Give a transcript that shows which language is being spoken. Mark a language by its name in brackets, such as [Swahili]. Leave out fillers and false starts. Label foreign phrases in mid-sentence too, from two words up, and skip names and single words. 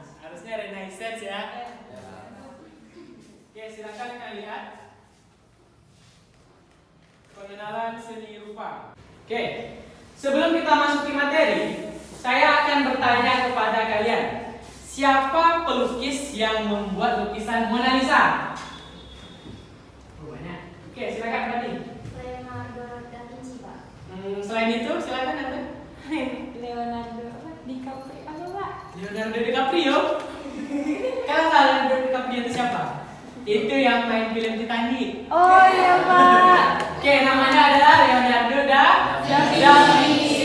[Indonesian] Harusnya Renaissance ya. Oke, silakan kalian lihat pengenalan seni rupa. Oke, sebelum kita masuki materi, saya akan bertanya kepada kalian, siapa pelukis yang membuat lukisan Mona Lisa? Banyak. Oke, silakan Fadi. Leonardo da Vinci, Pak. Selain itu, silakan Anda. Leonardo DiCaprio. Apa Pak? Leonardo DiCaprio. Kalian tahu Leonardo DiCaprio itu siapa? Itu yang main film Titanic. Oh iya Pak. Oke, namanya adalah Leonardo da Vinci.